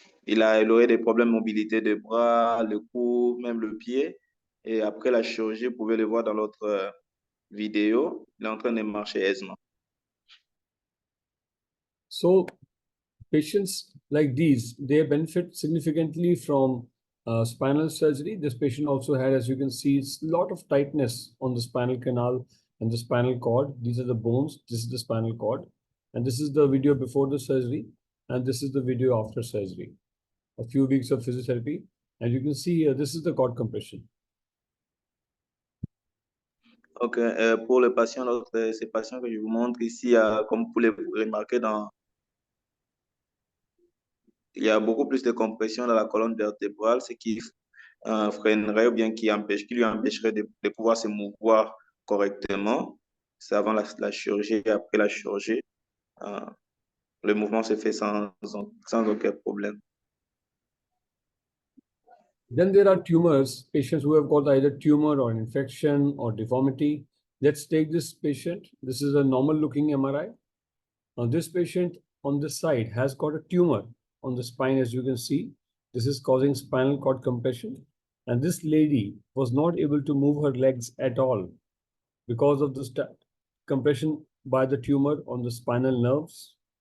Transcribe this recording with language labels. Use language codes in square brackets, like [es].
[fr] Il aurait des problèmes de mobilité de bras, le cou, même le pied. Et après la chirurgie, vous pouvez le voir dans l'autre vidéo, il est en train de marcher aisément. [en] So patients like these, they benefit significantly from spinal surgery. This patient also had, as you can see, a lot of tightness on the spinal canal and the spinal cord. These are the bones. This is the spinal cord. And this is the video before the surgery. And this is the video after surgery. A few weeks of physiotherapy. And you can see here, this is the cord compression. [fr] Ok, pour le patient, ces patients que je vous montre ici, comme vous pouvez remarquer, il y a beaucoup plus de compression dans la colonne vertébrale, ce qui freinerait ou bien qui lui empêcherait de pouvoir se mouvoir correctement. C'est avant la chirurgie et après la chirurgie. Le mouvement se fait sans aucun problème. [en] Then there are tumors, patients who have got either tumor or infection or deformity. Let's take this patient. This is a normal looking MRI. Now this patient on this side has got a tumor on the spine, as you can see. This is causing spinal cord compression. And this lady was not able to move her legs at all because of the compression by the tumor on the spinal nerves.